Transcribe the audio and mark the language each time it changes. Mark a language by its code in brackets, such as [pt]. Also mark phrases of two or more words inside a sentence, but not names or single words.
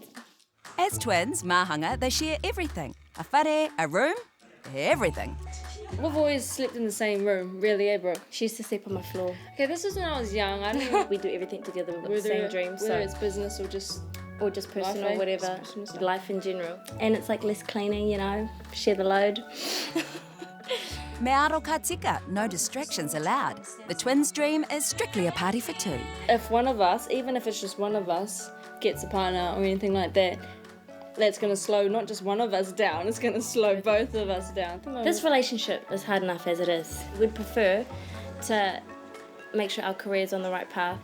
[en] As twins, Mahanga, they share everything. A whare, a room, everything. We've always slept in the same room, really, Brooke? She used to sleep on my floor. Okay, this was when I was young. I don't know. We do everything together. We've got the same dreams. Whether it's business or just personal, life, whatever. personal stuff. Life in general. And it's like less cleaning, share the load. [mi] Me aro ka tika, [en] no distractions allowed. The twins' dream is strictly a party for two. If one of us, even if it's just one of us, gets a partner or anything like that, that's going to slow not just one of us down, it's going to slow both of us down. This relationship is hard enough as it is. We'd prefer to make sure our career's on the right path.